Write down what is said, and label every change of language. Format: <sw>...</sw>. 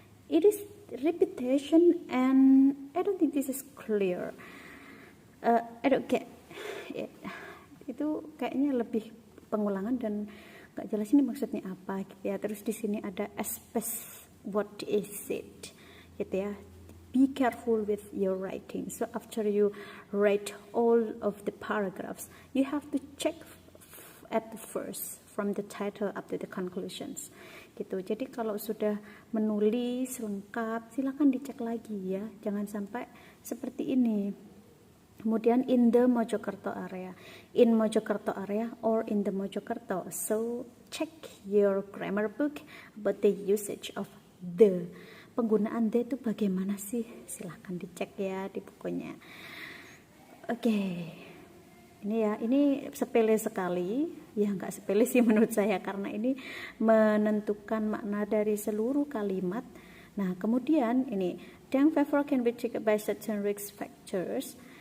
<en>It is repetition and I don't think this is clear. I don't get it.</en> <id>Itu kayaknya lebih pengulangan dan nggak jelas ini maksudnya apa gitu ya. Terus di sini ada aspect,</id> <en>what is it</en> <id>gitu ya.</id> <en>Be careful with your writing. So after you write all of the paragraphs, you have to check at the first from the title up to the conclusions gitu.</en> <id>Jadi kalau sudah menulis lengkap, silakan dicek lagi ya, jangan sampai seperti ini. Kemudian</id> <en>in the Mojokerto area, in Mojokerto area or in the Mojokerto. So check your grammar book about the usage of the.</en> <id>Penggunaan the itu bagaimana sih? Silahkan dicek ya di bukunya. Oke. Ini ya, ini sepele sekali. Ya nggak sepele sih menurut saya, karena ini menentukan makna dari seluruh kalimat. Nah, kemudian ini</id> <en>Deng favor can be checked by certain risk factors.</en>